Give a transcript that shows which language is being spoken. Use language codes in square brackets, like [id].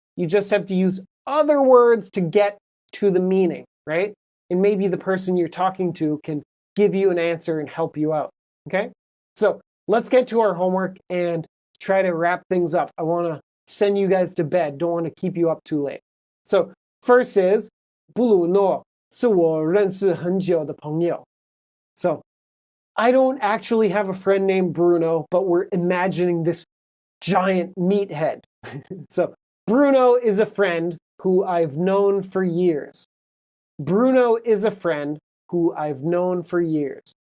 [en] You just have to use other words to get to the meaning, right? And maybe the person you're talking to can give you an answer and help you out, okay? So let's get to our homework and try to wrap things up. I want to send you guys to bed. Don't want to keep you up too late. So first is, [zh] 布鲁诺是我认识很久的朋友. [en] So I don't actually have a friend named Bruno, but we're imagining this giant meathead. So Bruno is a friend who I've known for years. Bruno is a friend who I've known for years.